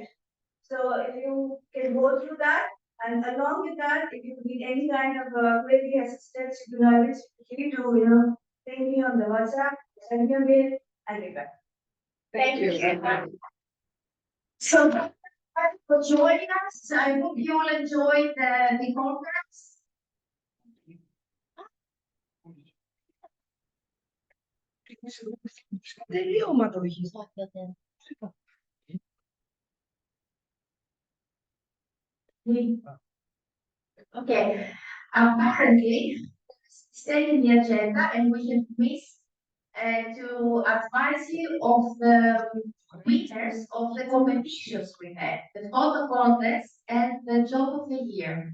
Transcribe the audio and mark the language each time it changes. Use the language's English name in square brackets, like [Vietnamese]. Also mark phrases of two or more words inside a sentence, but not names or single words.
[English] So if you can go through that, and along with that, if you need any kind of query assistance, you can always feel free to ping me on the WhatsApp, send me a mail, I'll get back. Thank you. So thank you for joining us. I hope you all enjoyed the conference. Τελείωμα το έχεις. Okay, apparently, stay in the agenda and we have missed to advise you of the winners of the competitions we had, the photo contest and the job of the year.